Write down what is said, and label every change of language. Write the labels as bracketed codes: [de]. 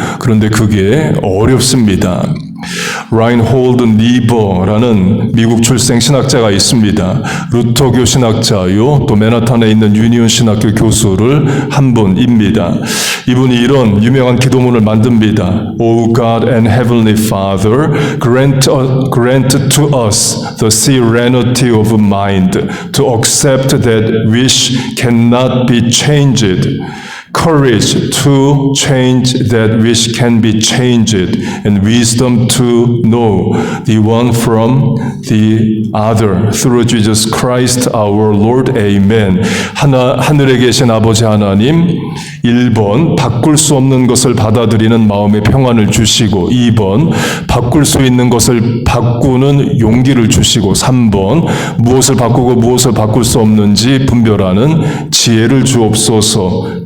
[ko] 그런데 그게 어렵습니다. 라인홀드 니버라는 미국 출생 신학자가 있습니다. 루터교 신학자요, 또 맨하탄에 있는 유니온 신학교 교수를 한 분입니다. 이분이 이런 유명한 기도문을 만듭니다. [en] O God and Heavenly Father, grant to us the serenity of mind to accept that wish cannot be changed. Courage to change that which can be changed, and wisdom to know the one from the other. Through Jesus Christ our Lord. Amen. [ko] 하늘에 계신 아버지 하나님, 1번 바꿀 수 없는 것을 받아들이는 마음의 평안을 주시고, 2번 바꿀 수 있는 것을 바꾸는 용기를 주시고, 3번 무엇을 바꾸고 무엇을 바꿀 수 없는지 분별하는 지혜를 주옵소서.